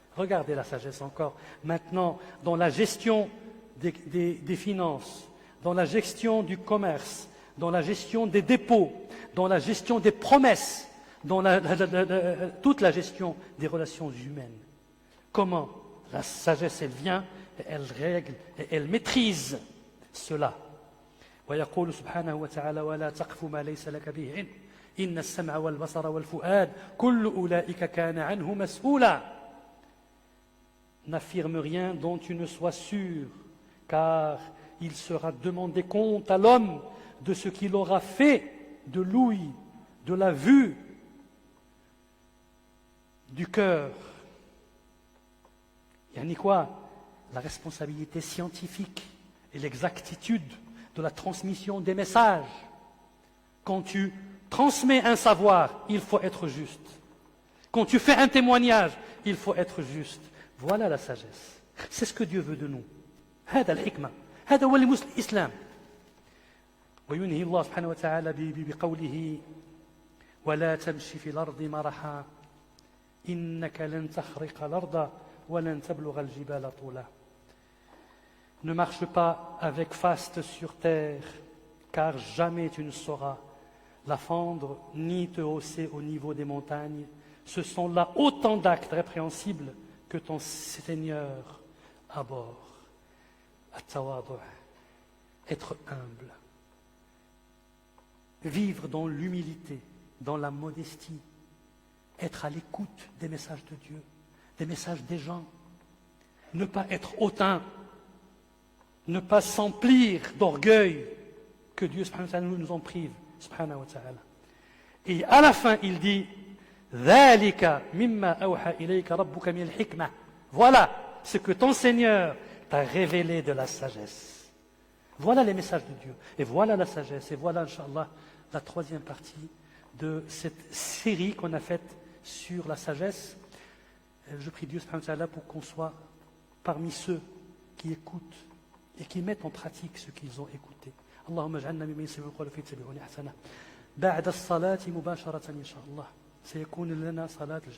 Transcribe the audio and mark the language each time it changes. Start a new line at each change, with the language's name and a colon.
French: Regardez la sagesse encore. Maintenant, dans la gestion des finances, dans la gestion du commerce, dans la gestion des dépôts, dans la gestion des promesses, dans toute la gestion des relations humaines. Comment? La sagesse, elle vient, et elle règle, et elle maîtrise cela.
Arabic: ويقول سبحانه وتعالى ولا تقف ما ليس لك به علم إن السمع والبصر والفؤاد كل أولئك كان عنه مسؤولا.
French: N'affirme rien dont tu ne sois sûr, car il sera demandé compte à l'homme de ce qu'il aura fait de l'ouïe, de la vue, du cœur. Yani quoi? La responsabilité scientifique et l'exactitude de la transmission des messages. Quand tu transmets un savoir, il faut être juste. Quand tu fais un témoignage, il faut être juste. Voilà la sagesse. C'est ce que Dieu veut de nous.
Arabic: هذا الحكمة. هذا هو الإسلام. وينهي الله سبحانه وتعالى بقوله ولا تمشي في الأرض مرحا إنك لن تخرق الأرض ولن تبلغ الجبال طولا.
French: Ne marche pas avec faste sur terre, car jamais tu ne sauras la fendre ni te hausser au niveau des montagnes. Ce sont là autant d'actes répréhensibles que ton Seigneur abhorre. At-tawadu', être humble, vivre dans l'humilité, dans la modestie, être à l'écoute des messages de Dieu, des messages des gens, ne pas être hautain, ne pas s'emplir d'orgueil, que Dieu subhanahu wa ta'ala nous en prive, subhanahu wa ta'ala. Et à la fin, il dit
Arabic: ذَلِكَ مِمَّا أَوْحَى إِلَيْكَ رَبُّكَ مِنَ الْحِكْمَةِ.
French: Voilà ce que ton Seigneur t'a révélé de la sagesse. Voilà les messages de Dieu. Et voilà la sagesse. Et voilà, Inch'Allah, la troisième partie de cette série qu'on a faite sur la sagesse. Je prie Dieu subhanahu wa ta'ala pour qu'on soit parmi ceux qui écoutent et qui mettent en pratique ce qu'ils ont écouté.
Arabic: اللهم اجعلنا ممن يستمعون القول فيتبعون احسنه. بعد الصلاة مباشرة إن شاء الله سيكون لنا صلاة الجنازة.